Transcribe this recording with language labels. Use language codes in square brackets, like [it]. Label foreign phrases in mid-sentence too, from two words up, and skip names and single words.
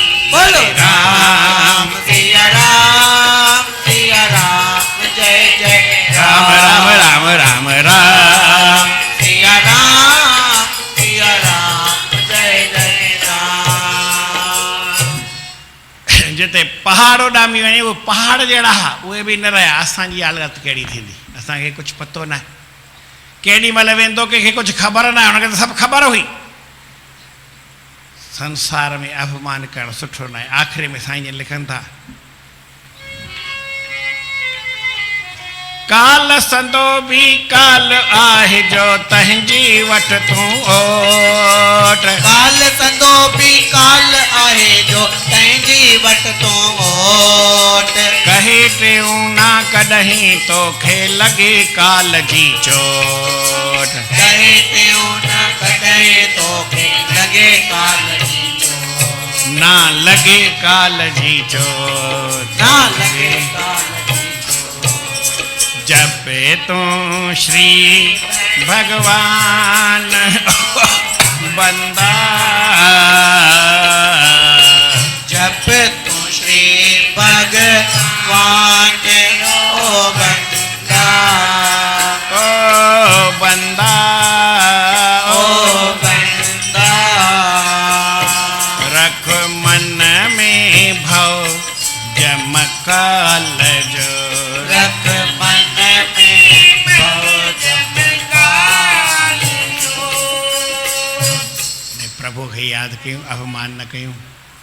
[hi] बोलो राम सिया राम, सिया राम जय जय राम राम राम राम राम, सिया राम, सिया राम जय जय राम। [sd] जिते पहाड़ उॾामी वञे, उहे पहाड़ जहिड़ा हुआ, उहे बि न रहिया। असांजी हालत कहिड़ी थींदी, असांखे कुझु पतो न आहे। केॾी महिल वेंदो, कंहिंखे कुझु ख़बर न आहे, हुनखे त सभु ख़बर हुई। संसार में अभिमान करणु सुठो न आहे। आख़िरी में साईं जन लिखनि था, काल संदो भी काल आहे जो तंहिंजी वठ तूं ओट, काल संदो भी काल आहे जो तंहिंजी वठ तूं ओट, कहे टियूं ना कॾहिं तोखे लॻे काल जी चोट, कहे टियूं न कॾहिं तोखे लॻे काल जी चोट, ना ना लगे काल जी चोर, ना लगे काल जी जपे तो श्री भगवान बंदा, जप तू श्री भगवान ओ बंदा, ओ बंदा, ओ बंदा, रख मन में भव जमकाल जो, रख मन में भव जमकाल जो। प्रभु खे याद कयूं, अवमान न कयूं।